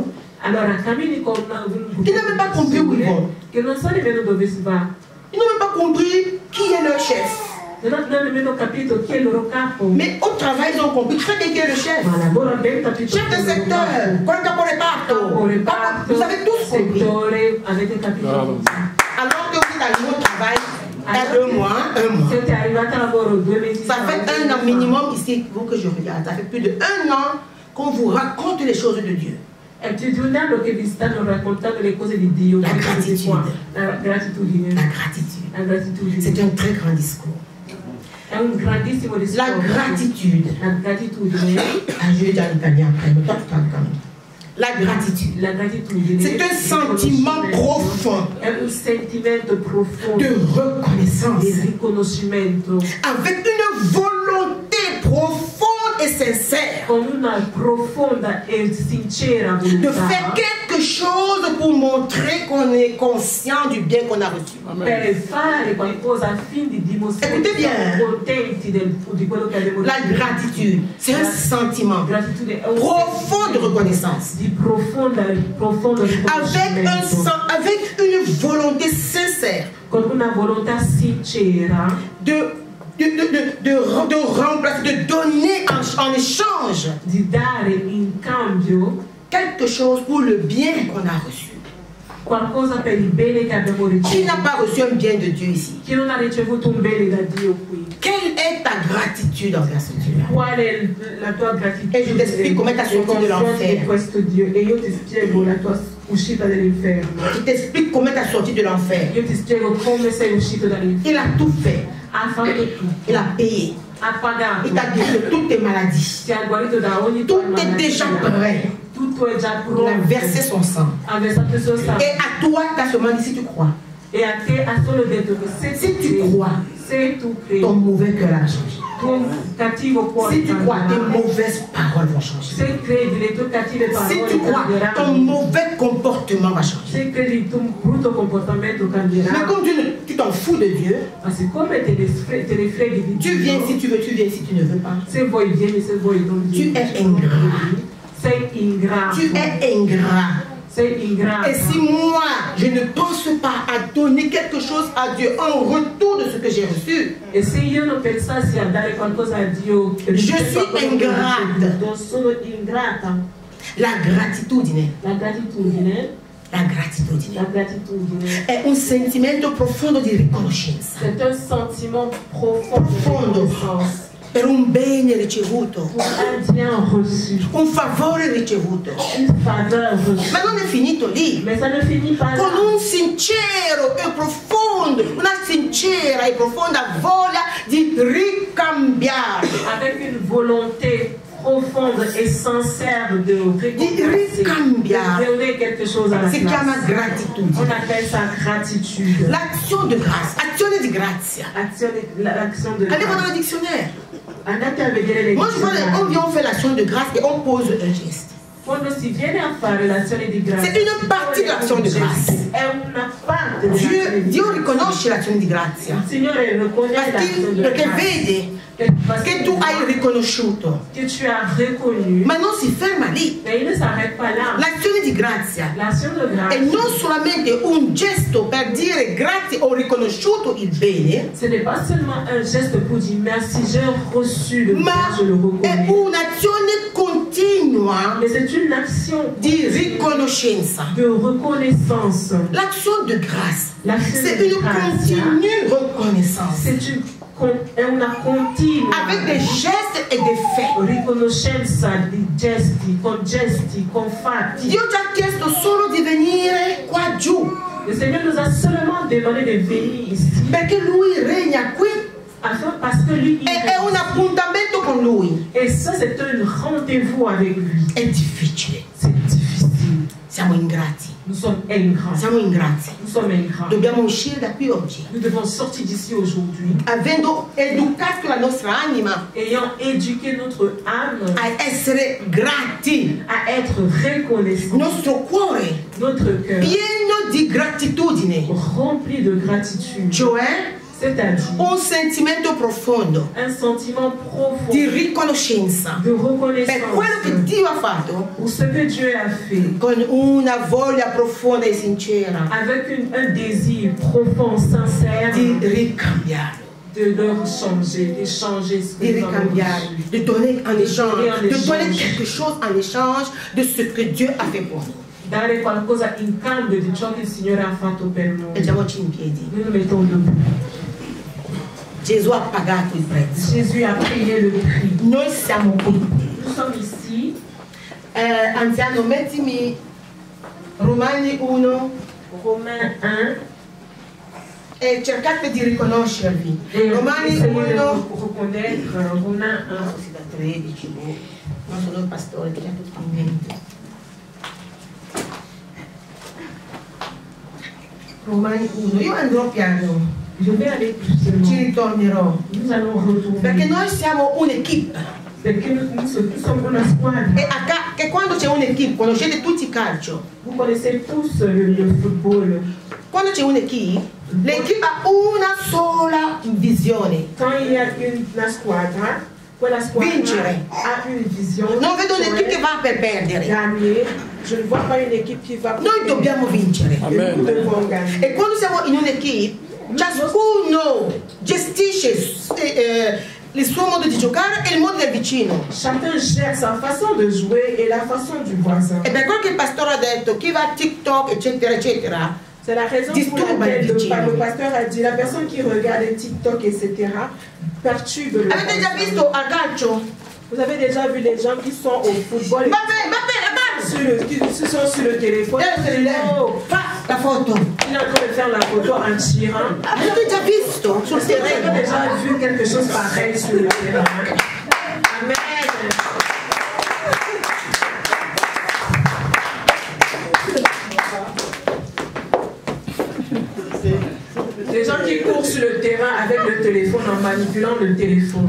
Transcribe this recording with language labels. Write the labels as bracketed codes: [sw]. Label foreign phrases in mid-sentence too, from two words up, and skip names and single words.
[it] Allora cammini con un [fr] qui n'ont même pas compris où ils vont. [it] che non so nemmeno dove si va. [fr] Ils n'ont même pas compris qui est leur chef. [it] Non hanno nemmeno capito chi è il loro capo. [fr] Mais au travail, ils ont compris très bien qui est le chef. [it] Ma lavoro ben capito. [fr] Chef de secteur, [it] quel capo reparto. [fr] Vous avez tous compris. [it] Settore, avete capito. [fr] Alors que vous êtes arrivé au travail, il y a 2 mois, 1 mois. [it] Siete arrivati a lavoro 2 mesi [fr] Ça fait 1 an minimum ici, vous que je regarde. Ça fait plus de 1 an qu'on vous raconte les choses de Dieu. [it] È più di un anno che vi stanno raccontando le cose di Dio. La gratitudine. La gratitudine. [fr] La gratitude. [it] La gratitudine. [fr] C'est un très grand discours. [it] È un grandissimo discorso. [fr] La gratitude. [it] La gratitudine. [fr] Ah, je vais dire en italien après, mais toi tu parles quand même. La gratitude. [it] La gratitudine. [fr] C'est un sentiment profond [it] È un sentimento profondo [fr] de reconnaissance [it] di riconoscimento [fr] avec une volonté profonde et sincère [it] con una profonda e sincera [fr] de [it] volontà [fr] faire quelque chose pour montrer qu'on est conscient du bien qu'on a reçu. [it] per fare qualcosa affinché dimostrare [fr] Écoutez [it] che siamo [fr] bien. [it] contenti di quello che abbiamo [fr] La [it] ricevuto. [fr] gratitude, c'est un sentiment [it] Gratitudine è un [fr] profond de reconnaissance [it] di profondo riconoscimento [fr] avec une volonté sincère [it] con una volontà sincera [fr] de remplacer, de donner en échange [it] di dare in cambio [fr] quelque chose pour le bien qu'on a reçu. [it] qualcosa per il bene che abbiamo [fr] Qui [it] ricevuto. [fr] n'a pas reçu un bien de Dieu ici? [it] Chi non ha ricevuto un bene da Dio qui? [fr] Quelle est ta gratitude envers ce Dieu-là? [it] Qual è la tua gratitudine? E io ti spiego come ti sei sortito nei confronti dall'inferno. di questo Dio e io ti spiego la tua uscita dall'inferno. [fr] Je t'explique comment tu as sorti de l'enfer. [it] Io ti spiego come sei uscito dall'inferno. [fr] Il a tout fait. [it] Ha fatto tutto. [fr] Il a payé. [it] Ha pagato. [fr] Il t'a guéri de toutes tes maladies. [it] Ti ha guarito da ogni tua [fr] Tout est [it] malattia. [fr] déjà prêt. [it] Tutto è già [fr] Il a [it] pronto. [fr] versé son sang. [it] Ha versato il suo sangue. [fr] Et à toi, tu as seulement dit si tu crois. [it] E a te ha solo detto che [fr] Se tu crois, [it] se tu credi, [fr] ton mauvais cœur a changé. [it] tuo cattivo cuore [fr] Si tu crois, tes [it] cambierà. [fr] mauvaises paroles vont changer. [it] Se credi, le tue cattive [fr] Si [it] parole [fr] tu crois, ton [it] cambieranno. [fr] mauvais comportement va changer. [it] Se credi, il tuo brutto comportamento [fr] Mais [it] cambierà. [fr] comme tu t'en fous de Dieu, [it] Ma siccome te ne freghi di [fr] tu viens [it] Dio, [fr] si tu veux, tu viens si tu ne veux pas. [it] se vuoi vieni, se vuoi non vieni. [fr] Tu es ingrat. [it] Sei ingrato. [fr] Tu es ingrat. [it] Sei ingrato. [fr] Et si moi, je ne pense pas à donner quelque chose à Dieu en retour de ce que j'ai reçu, [it] E se io non pensassi a dare qualcosa a Dio, [fr] Je suis ingrate. [it] Sono ingrata. la gratitudine, La gratitudine, la gratitudine la gratitudine è un sentimento profondo di riconoscenza [fr] c'est un sentiment profond de [it] Profondo. [fr] reconnaissance [it] per un bene ricevuto, [fr] pour un bien reçu, [it] un favore ricevuto. [fr] une faveur reçue. [it] Ma non è finito lì. [fr] Mais ça ne finit pas là. [it] Con un sincero e profondo, una sincera e profonda voglia di ricambiare. [fr] Avec une volonté profonde profonde et sincère de récompenser, de donner quelque chose à la place. On appelle ça gratitude. L'action de grâce. [it] Azione di grazia. [fr] L'action de grâce. Allez voir dans le dictionnaire. Moi, je vois, on vient, on fait l'action de grâce et on pose un geste. C'est une partie de l'action de grâce. [it] Dio riconosce l'azione di grazia. Perché vede che tu hai riconosciuto. Ma non si ferma lì. L'azione di grazia è non solamente un gesto per dire grazie, ho riconosciuto il bene, ma è un'azione continua di riconoscenza. [fr] L'action de grâce, c'est une continue reconnaissance. Avec des gestes et des faits. [it] Riconoscenza di gesti, con fatti. Dio ci ha chiesto solo di venire qua giù. [fr] Le Seigneur nous a seulement demandé de venir ici. [it] Perché Lui regna qui. [fr] Parce que lui, [it] è un appuntamento con Lui. [fr] Et ça, c'est un rendez-vous avec lui. [it] È difficile. [fr] C'est difficile. [it] Siamo ingrati. [fr] Nous sommes ingrats. [it] Siamo ingrati. [fr] Nous sommes ingrats. [it] Dobbiamo uscire da qui oggi. [fr] Nous devons sortir d'ici aujourd'hui. [it] Avendo educato la nostra anima. [fr] Ayant éduqué notre âme. [it] A essere grati. [fr] À être reconnaissant. [it] Nostro cuore. [fr] Notre cœur. [it] Pieno di gratitudine. [fr] Rempli de gratitude. [it] Cioè. [fr] C'est-à-dire [it] un sentimento profondo, [fr] un sentiment profond [it] di riconoscenza [fr] de reconnaissance [it] per quello che Dio ha fatto, [fr] pour ce que Dieu a fait, [it] con una voglia profonda e sincera, [fr] avec un désir profond, sincère, [it] di ricambiare, [fr] de leur changer, d'échanger ce [it] di ricambiare, [fr] de donner en échange, de donner quelque chose en échange de ce que Dieu a fait pour nous. [it] Dare qualcosa in cambio di ciò che il Signore ha fatto per noi. Mettiamoci in piedi. [fr] Nous nous mettons debout. [it] Gesù ha pagato il prezzo. [fr] Jésus a payé le prix. [it] Noi siamo qui. [fr] Nous sommes ici. [it] Anziano, mettimi Romani 1. [fr] Romains 1. [it] E cercate di riconoscervi. Romani 1. Riconoscere Romains 1. Così da 13. Ma sono il pastore, che c'è tutto in mente. Romani 1. Io andrò piano. [fr] Je vais aller doucement. [it] Ci ritornerò. [fr] Nous allons retourner. [it] Perché noi siamo un'equipe. Perché [fr] nous sommes [it] una squadra. E quando c'è un'equipe, conoscete tutti il calcio. [fr] Vous connaissez tous le football. [it] Quando c'è un'equipe, l'equipe ha una sola visione. [fr] Quand il y a [it] una squadra, quella squadra vincere. [fr] Ha une vision. [it] Non vedo un'equipe che va per perdere. [fr] Gagner. Je ne vois pas une équipe qui va. [it] Noi dobbiamo vincere. Amen. E quando siamo in un'equipe, ciascuno gestisce il suo modo di giocare e il modo del vicino. [fr] Chacun gère sa façon de jouer et la façon du voisin. [it] E per quello che il pastore ha detto, chi va a TikTok, eccetera, eccetera, [fr] c'est la raison pour laquelle le pasteur a dit la personne qui regarde TikTok, etc., perturbe le [it] Avete già visto a calcio? [fr] Vous avez déjà vu les gens qui sont au football qui sont sur le téléphone. [it] Fa la photo. [fr] Il est en train de faire la photo en tirant. [it] Avete già visto sul terreno? [fr] Vous avez déjà vu quelque chose pareil sur le terrain. Amen. Les gens qui courent sur le terrain avec le téléphone en manipulant le téléphone.